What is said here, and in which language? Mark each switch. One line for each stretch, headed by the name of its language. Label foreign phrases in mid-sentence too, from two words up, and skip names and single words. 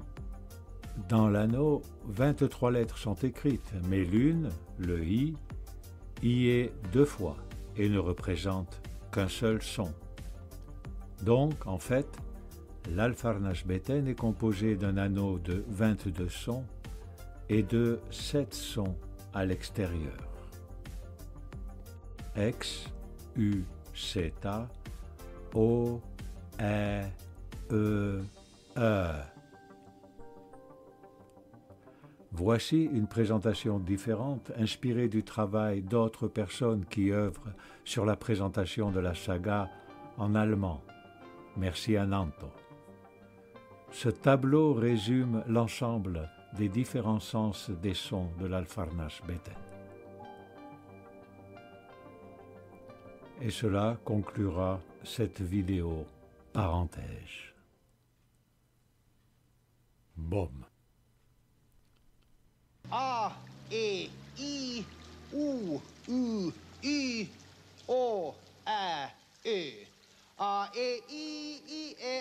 French: Dans l'anneau, 23 lettres sont écrites, mais l'une, le I, y est 2 fois et ne représente qu'un seul son. Donc, en fait, l'Alfarnasbeten est composé d'un anneau de 22 sons et de 7 sons à l'extérieur. X, U, zeta, O, E, E, E. Voici une présentation différente, inspirée du travail d'autres personnes qui œuvrent sur la présentation de la saga en allemand. Merci à Nanto. Ce tableau résume l'ensemble des différents sens des sons de l'Alfarnasbeten. Et cela conclura cette vidéo parenthèse. Boum. A, E, I, U, U, I, O, Ä, Ö. A, E, I,